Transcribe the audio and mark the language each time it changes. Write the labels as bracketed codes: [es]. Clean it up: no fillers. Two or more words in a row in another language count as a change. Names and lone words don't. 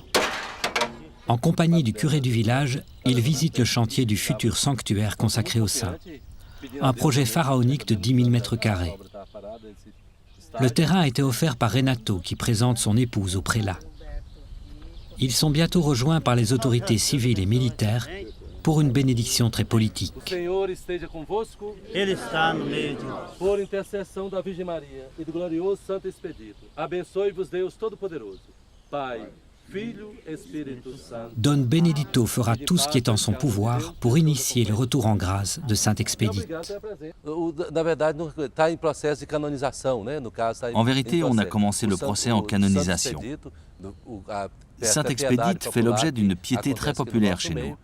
[fr] En compagnie du curé du village, il visite le chantier du futur sanctuaire consacré aux saints. Un projet pharaonique de 10 000 mètres carrés. Le terrain a été offert par Renato, qui présente son épouse au prélat. Ils sont bientôt rejoints par les autorités civiles et militaires pour une bénédiction très politique. [pt] Senhor esteja convosco. Ele está no meio. Por intercessão da Virgem Maria e do glorioso Santo Expedito, abençoe-vos Deus Todo-Poderoso, Pai, Filho, Espírito Santo. [fr] Don Benedito fera tout ce qui est en son pouvoir pour initier le retour en grâce de Sainte-Expédite. En vérité, on a commencé le procès en canonisation. Sainte-Expédite fait l'objet d'une piété très populaire chez nous.